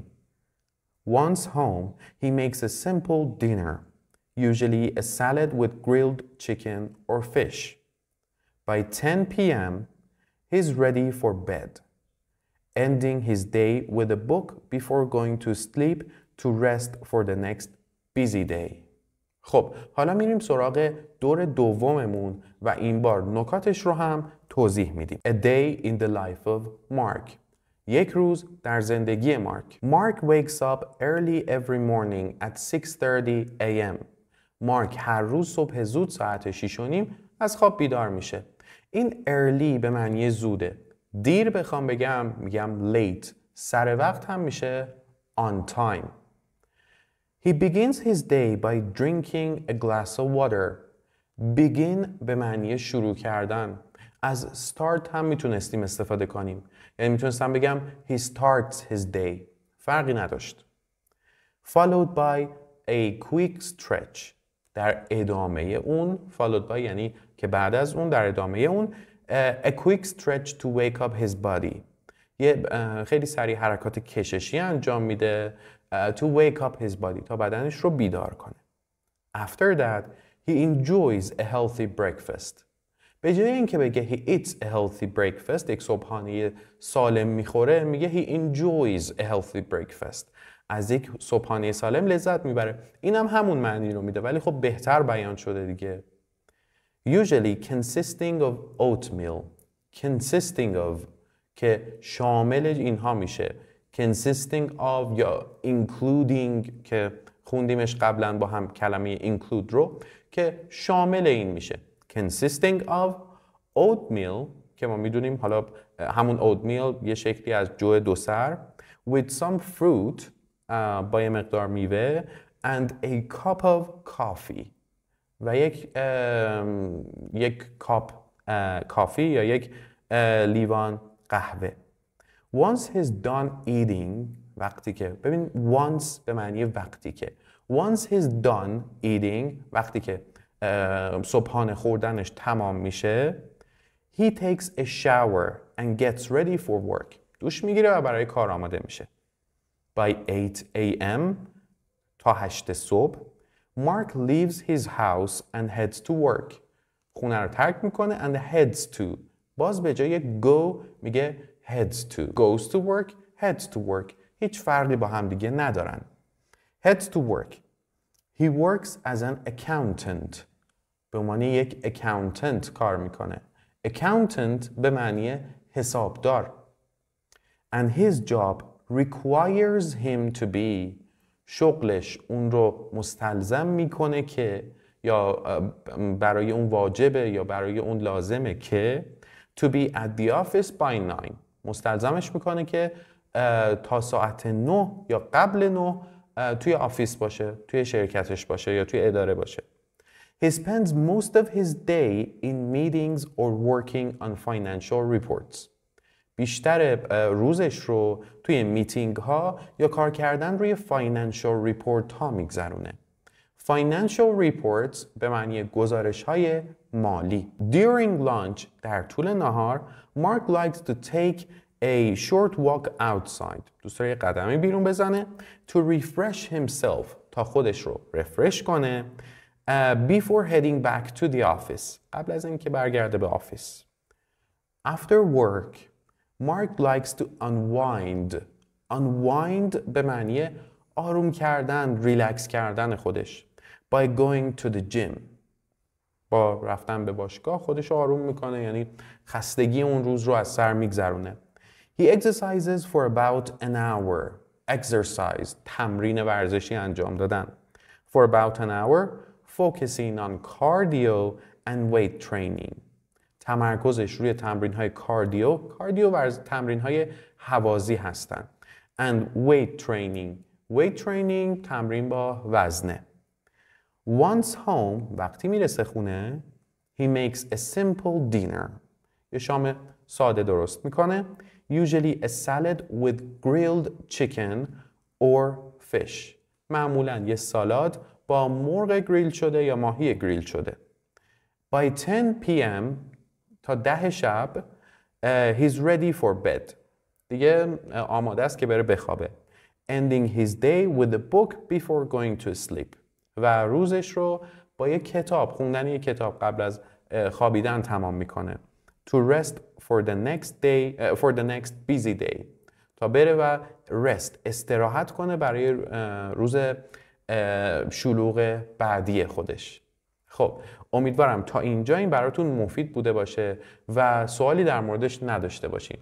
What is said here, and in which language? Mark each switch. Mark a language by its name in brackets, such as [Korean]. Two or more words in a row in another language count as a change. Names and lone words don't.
[English] Once home, he makes a simple dinner, usually a salad with grilled chicken or fish. By 10 p.m., he's ready for bed, ending his day with a book before going to sleep to rest for the next busy day. [Persian] خب حالا میریم سراغ دور دوممون و این بار نکاتش رو هم توضیح میدیم. [English] A day in the life of Mark. [Persian] یک روز در زندگی مارک. [English] Mark wakes up early every morning at 6:30 a.m. [Persian] مارک هر روز صبح زود ساعت 6:30 از خواب بیدار میشه. این early به معنی زوده. دیر بخوام بگم میگم late. سر وقت هم میشه [English] on time. He begins his day by drinking a glass of water. [Persian] Begin به معنی شروع کردن. از start هم میتونستیم استفاده کنیم. یعنی میتونستم بگم [English] he starts his day. [Persian] فرقی نداشت. [English] Followed by a quick stretch. [Persian] در ادامه اون [English] followed by [Persian] یعنی که بعد از اون در ادامه اون [English] a quick stretch to wake up his body. [Persian] یه خیلی سریع حرکات کششی انجام میده [English] to wake up his body [Persian] تا بدنش رو بیدار کنه. [English] After that, he enjoys a healthy breakfast. [Persian] به جای اینکه بگه [English] he eats a healthy breakfast، [Persian] یک صبحانه سالم میخوره، میگه [English] he enjoys a healthy breakfast، [Persian] از یک صبحانه سالم لذت میبره. اینم همون معنی رو میده ولی خب بهتر بیان شده دیگه. [English] Usually consisting of oatmeal، consisting of [Persian] که شامل اینها میشه، [English] consisting of [Persian] یا including که خوندیمش قبلا با هم کلمه include رو که شامل این میشه. [English] consisting of oatmeal [Persian] که ما میدونیم حالا همون oatmeal یه شکلی از جو دو سر [English] with some fruit [Persian] با یه مقدار میوه [English] and a cup of coffee [Persian] و یک کاپ کافی یا یک لیوان قهوه. [English] Once he's done eating، [Persian] وقتی که ببین once به معنی وقتی که، [English] once he's done eating [Persian] وقتی که صبحانه خوردنش تمام میشه [English] he takes a shower and gets ready for work، [Persian] دوش میگیره و برای کار آماده میشه. [English] By 8 a.m. [Persian] تا 8 صبح [English] Mark leaves his house and heads to work، [Persian] خونه رو ترک میکنه [English] and heads to، [Persian] باز به جای [English] go میگه heads to، goes to work heads to work، [Persian] هیچ فرقی با هم دیگه ندارن. [English] heads to work. He works as an accountant، [Persian] به معنی یک accountant کار میکنه. accountant به معنی حسابدار. [English] and his job requires him to be، [Persian] شغلش اون رو مستلزم میکنه که یا برای اون واجبه یا برای اون لازمه که [English] to be at the office by 9، [Persian] مستلزمش میکنه که تا ساعت 9 یا قبل 9 توی آفیس باشه، توی شرکتش باشه یا توی اداره باشه. [English] He spends most of his day in meetings or working on financial reports. [Persian] بیشتر روزش رو توی میتینگ ها یا کار کردن روی [English] financial report [Persian] ها میگذرونه. [English] Financial reports [Persian] به معنی گزارش های مالی. [English] During lunch، [Persian] در طول نهار، [English] Mark likes to take a short walk outside، [Persian] دوست داره یه قدمی بیرون بزنه [English] to refresh himself، [Persian] تا خودش رو رفرش کنه [English] before heading back to the office، [Persian] قبل از اینکه برگرده به آفیس. [English] After work Mark likes to unwind. [Persian] Unwind به معنی آروم کردن، ریلکس کردن خودش. [English] By going to the gym. [Persian] با رفتن به باشگاه خودش آروم میکنه، یعنی خستگی اون روز رو از سر میگذرونه. [English] He exercises for about an hour. Exercise، [Persian] تمرین ورزشی انجام دادن. [English] For about an hour, focusing on cardio and weight training. [Persian] تمرکزش روی تمرین‌های کاردیو تمرین‌های هوازی هستن. [English] And weight training. weight training [Persian] تمرین با وزنه. [English] Once home، [Persian] وقتی میرسه خونه [English] he makes a simple dinner. [Persian] یه شام ساده درست میکنه. [English] Usually a salad with grilled chicken or fish. [Persian] معمولاً یه سالاد با مرغ گریل شده یا ماهی گریل شده. [English] By 10 p.m. [Persian] تا 10 شب [English] he's ready for bed. [Persian] دیگه آماده است که بره بخوابه. [English] Ending his day with a book before going to sleep. [Persian] و روزش رو با یک کتاب، خوندن یک کتاب قبل از خوابیدن تمام میکنه. [English] To rest for the next busy day. [Persian] تا بره و استراحت کنه برای روز شلوغ بعدی خودش. خب امیدوارم تا اینجا این براتون مفید بوده باشه و سوالی در موردش نداشته باشین.